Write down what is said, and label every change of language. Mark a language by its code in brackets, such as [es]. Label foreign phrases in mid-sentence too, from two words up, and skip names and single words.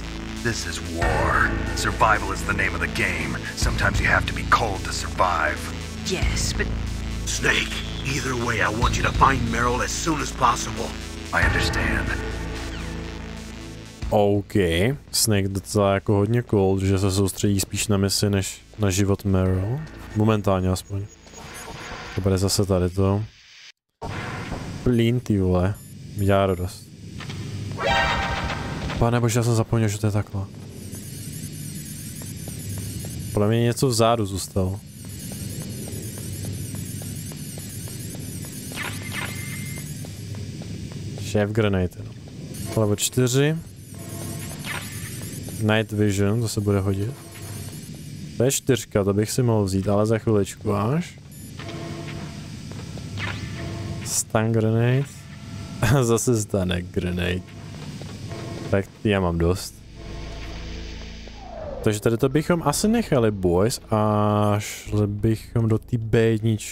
[en] This is war. Survival is the name of the game. Sometimes you have to be cold to survive. Yes, but... Snake, either way, I want you to find Meryl as soon as possible. I understand. OK. [cs] Snake docela jako hodně cold, že se soustředí spíš na misi, než na život Meryl. Momentálně aspoň. To bude zase tady to. Plín, ty vole. Dělá radost. Pane bože, já jsem zapomněl, že to je takhle. Podle mě něco vzadu zůstalo. [en] Šéf grenade. Level 4. Night vision, [cs] to se bude hodit. To je 4, to bych si mohl vzít, ale za chviličku až. [en] Stun grenade. [cs] Zase [en] stanek grenade. [cs] Tak já mám dost. Takže tady to bychom asi nechali, boys, a šli bychom do té B1.